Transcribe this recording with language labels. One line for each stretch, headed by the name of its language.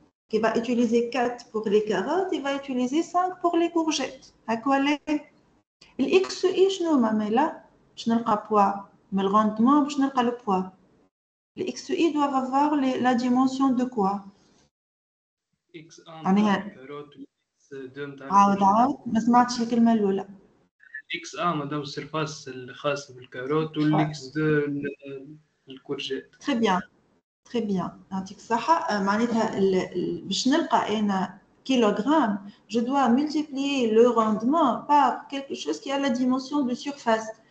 French: Qui va utiliser 4 pour les carottes, il va utiliser 5 pour les courgettes. À quoi aller?
Arabic: الXI شنو ماما باش نلقى poids
French: mais le rendement
Arabic: باش نلقى le poids.
French: Les XI doivent avoir la dimension de quoi?
Arabic: X1 تاع الكاروت و X2 تاع عاود ما سمعتش الكلمة الأولى. X1 مادام السيرفاس الخاص بالكاروت وال X2 الكورجيت.
French: Très bien. Très bien.
Arabic: يعطيك الصحة. معناتها باش نلقى أنا
French: kilogramme, je dois multiplier le rendement par quelque chose qui a la dimension de surface.